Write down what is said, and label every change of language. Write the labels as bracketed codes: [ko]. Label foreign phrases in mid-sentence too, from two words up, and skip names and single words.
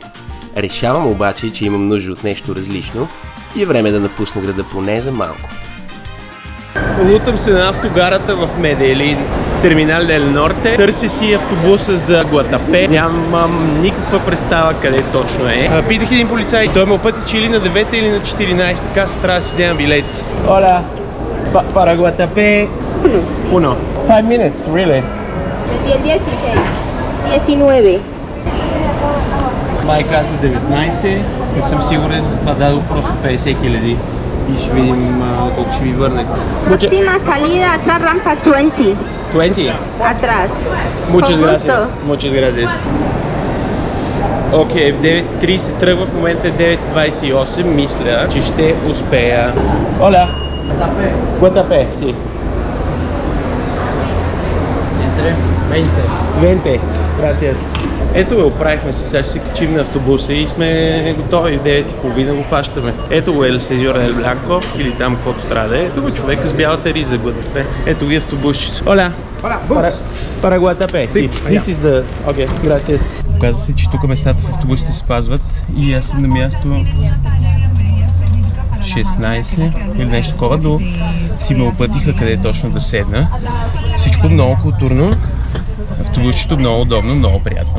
[bg] Решавам обаче, че имам нужда от нещо различно и е време да напусна града поне за малко. Лутам се на автогарата в Меделин, терминал Дел Норте. Търся си автобуса за Гуатапе. Нямам никаква представа къде точно е. Питах един полицай, той ме опъти, че или на 9-та или на 14-та, така се трябва да си взема билети. [es] Hola, para Guatapé. [en] 5 minutes, really? [es] El 16, 19. [bg] Май каза 19, не съм сигурен, затова дадох просто 50 хиляди и ще видим колко ще ми върне. [es] Próxima salida, atrás rampa 20. 20? Atrás. Muchas gracias. Muchas gracias. [bg] Окей, в 9:30 тръгва, в момента е 9:28, мисля, че ще успея. [es] Hola. Guatapé, sí. Entre 20. 20, gracias. [bg] Ето го, оправихме се, сега ще се качим на автобуса и сме готови. В 9:30 го фащаме. Ето го [es] El Señor del Blanco [bg] или там каквото трябва да е. Ето го човека с бялата риза, Guatapé. Ето ги автобусчето. [es] Hola. Hola, bus. Para Guatapé, sí. [en] This is the... [bg] Окей, gracias. Оказва се, че тук местата в автобусите се спазват и аз съм на място 16 или нещо такова, но си ме опътиха къде точно да седна. Всичко много културно, автобусчето много удобно, много приятно.